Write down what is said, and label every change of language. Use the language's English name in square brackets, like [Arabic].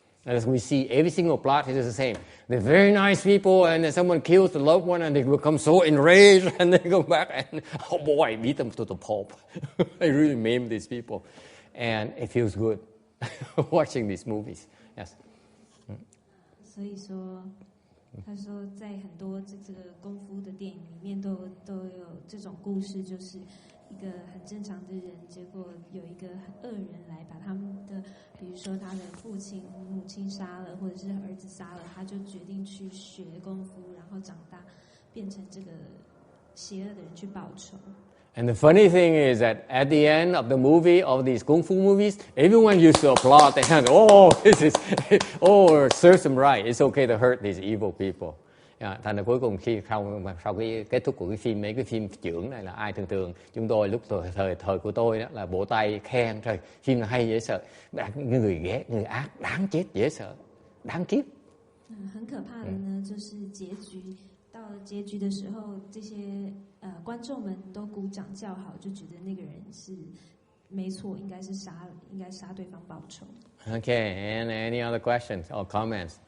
[English] As we see, every single plot is the same. They're very nice people, and then someone kills the loved one, and they become so enraged, and they go back and, oh boy, beat them to the pulp. They really maim these people. And it feels good watching these movies. Yes. [Chinese] 所以说，他说在很多这个功夫的电影里面都有这种故事，就是一个很正常的人，结果有一个很恶人来把他们的，比如说他的父亲、母亲杀了，或者是儿子杀了，他就决定去学功夫，然后长大变成这个邪恶的人去報仇。 [English] And the funny thing is that at the end of the movie, of these kung fu movies, everyone used to applaud and oh, this is, oh, serves them right. It's okay to hurt these evil people. [Vietnamese] Thành ra cuối cùng sau cái kết thúc của cái phim, mấy cái phim chưởng này là ai thường chúng tôi lúc thời của tôi đó là vỗ tay khen trời phim là hay dễ sợ, người ghét người ác đáng chết dễ sợ, đáng kiếp. [Chinese] 很可怕的呢，就是结局到了结局的时候，这些观众们都鼓掌叫好，就觉得那个人是没错，应该杀对方报仇。 [English] Okay, and any other questions or comments?